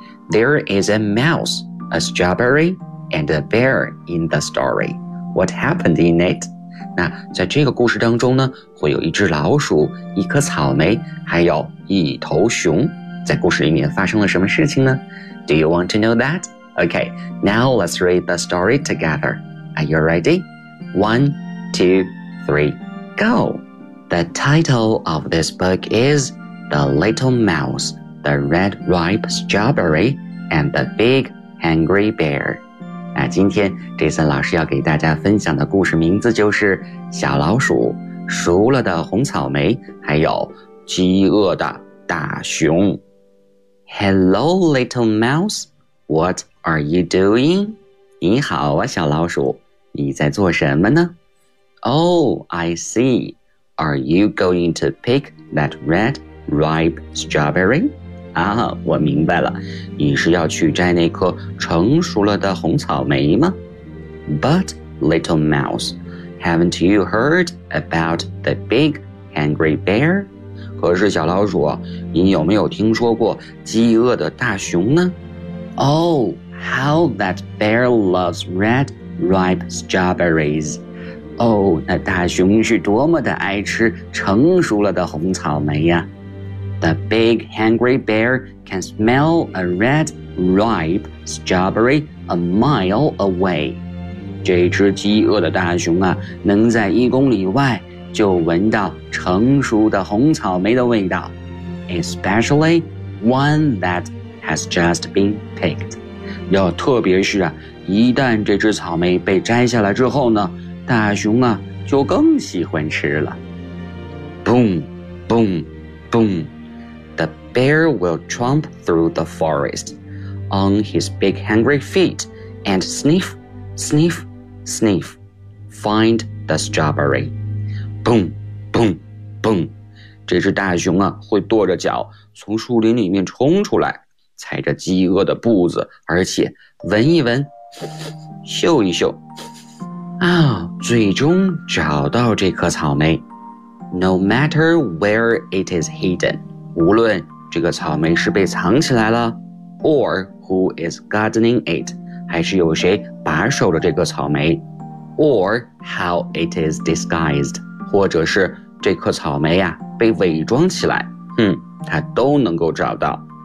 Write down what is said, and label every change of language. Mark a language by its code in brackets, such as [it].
[en] There is a mouse, a strawberry, and a bear in the story. What happened in it? [zh] 那在这个故事当中呢，会有一只老鼠、一颗草莓，还有一头熊。在故事里面发生了什么事情呢 ？ [en] Do you want to know that? Okay, now let's read the story together. Are you ready? 1, 2, 3, go. The title of this book is "The Little Mouse, the Red Ripe Strawberry, and the Big Hungry Bear." [zh] 那今天 Jason 老师要给大家分享的故事名字就是小老鼠、熟了的红草莓还有饥饿的大熊。 [en] Hello little mouse, what are you doing? [zh] 你好啊小老鼠，你在做什么呢？ [en] Oh, I see. Are you going to pick that red ripe strawberry? [zh] 啊，我明白了，你是要去摘那颗成熟了的红草莓吗？ [en] But, little mouse, haven't you heard about the big hungry bear? [zh] 可是小老鼠，你有没有听说过饥饿的大熊呢？ [en] Oh, how that bear loves red ripe strawberries. [zh] Oh, 那大熊是多么的爱吃成熟了的红草莓呀。 [en] The big hungry bear can smell a red ripe strawberry a mile away. [zh] 这只饥饿的大熊啊，能在一公里外就闻到成熟的红草莓的味道。 [en] Especially one that has just been picked. [zh] 要特别是啊，一旦这只草莓被摘下来之后呢，大熊啊就更喜欢吃了。 [en] Boom, boom, boom. The bear will tromp through the forest on his big hungry feet and sniff, sniff, sniff, find the strawberry. Boom, boom, boom. [zh] 这只大熊啊，会跺着脚从树林里面冲出来，踩着饥饿的步子，而且闻一闻，嗅一嗅，啊，最终找到这颗草莓。 [en] No matter where it is hidden. [zh] 无论这个草莓是被藏起来了 [en] or who is gardening it, [zh] 还是有谁把守着这个草莓 [en] or how it is disguised, [zh] 或者是这颗草莓啊被伪装起来，哼，它都能够找到。